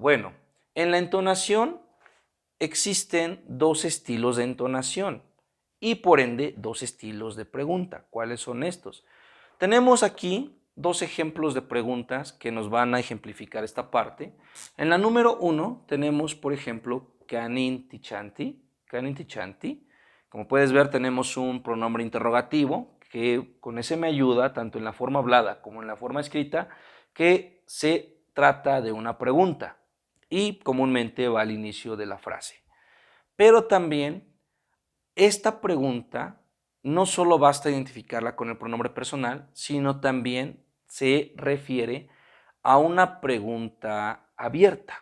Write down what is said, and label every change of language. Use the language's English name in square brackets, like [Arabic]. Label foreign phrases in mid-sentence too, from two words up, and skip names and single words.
[Spanish] Bueno, en la entonación existen 2 estilos de entonación y por ende 2 estilos de pregunta. ¿Cuáles son estos? Tenemos aquí 2 ejemplos de preguntas que nos van a ejemplificar esta parte. En la número 1 tenemos, por ejemplo, [Nahuatl languages] kanin tichanti, kanin tichanti. [Spanish] Como puedes ver, tenemos un pronombre interrogativo que con ese me ayuda, tanto en la forma hablada como en la forma escrita, que se trata de una pregunta y comúnmente va al inicio de la frase. Pero también esta pregunta no solo basta identificarla con el pronombre personal, sino también se refiere a una pregunta abierta.